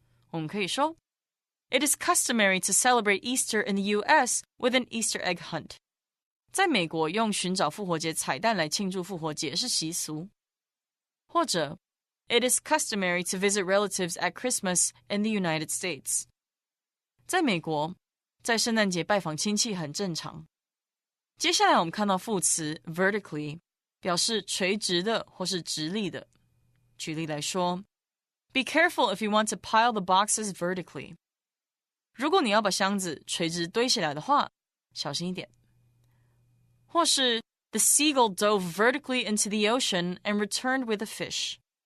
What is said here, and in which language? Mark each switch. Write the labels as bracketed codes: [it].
[zh] 我们可以说 [en] It is customary to celebrate Easter in the U.S. with an Easter egg hunt. [zh] 在美国，用寻找复活节彩蛋来庆祝复活节是习俗。或者 [en] It is customary to visit relatives at Christmas in the United States. [zh] 在美国，在圣诞节拜访亲戚很正常。接下来我们看到副词 vertically， 表示垂直的或是直立的。举例来说 [en] Be careful if you want to pile the boxes vertically. [zh] 如果你要把箱子垂直堆起来的话，小心一点。或是 [en] The seagull dove vertically into the ocean and returned with a fish.